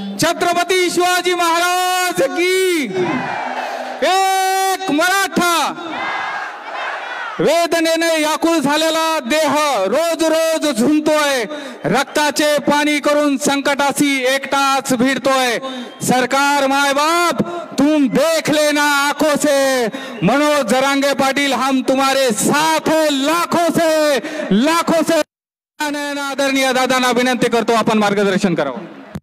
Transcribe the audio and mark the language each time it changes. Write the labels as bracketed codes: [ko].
[hi] छत्रपती शिवाजी महाराज की। [mr] एक मराठा वेदनेने व्याकुळ झालेला देह रोज रोज झुंजतोय, रक्ताचे पाणी करून संकटाशी एकटाच भिडतोय। [hi] सरकार माय बाप तुम देख लेना आंखों से, मनोज जरांगे पाटिल हम तुम्हारे साथ है लाखों से। [mr] आदरणीय दादांना विनंती करतो आपण मार्गदर्शन करावं।